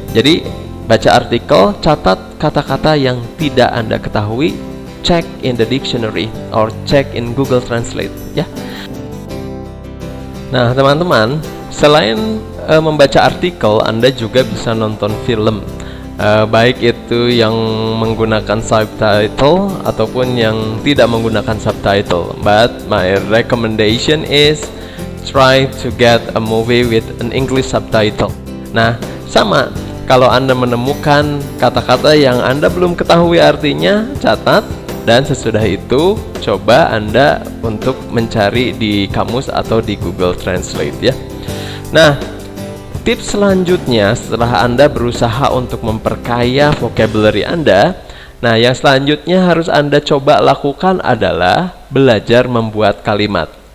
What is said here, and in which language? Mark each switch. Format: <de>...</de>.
<id>Jadi baca artikel, catat kata-kata yang tidak Anda ketahui,</id> <en>check in the dictionary or check in Google Translate</en> <id>ya. Nah, teman-teman, selain membaca artikel, Anda juga bisa nonton film, baik itu yang menggunakan subtitle ataupun yang tidak menggunakan subtitle.</id> <en>But my recommendation is try to get a movie with an English subtitle.</en> <id>Nah, sama, kalau Anda menemukan kata-kata yang Anda belum ketahui artinya, catat, dan sesudah itu coba Anda untuk mencari di kamus atau di Google Translate ya. Nah, tips selanjutnya setelah Anda berusaha untuk memperkaya vocabulary Anda, nah yang selanjutnya harus Anda coba lakukan adalah belajar membuat kalimat.</id>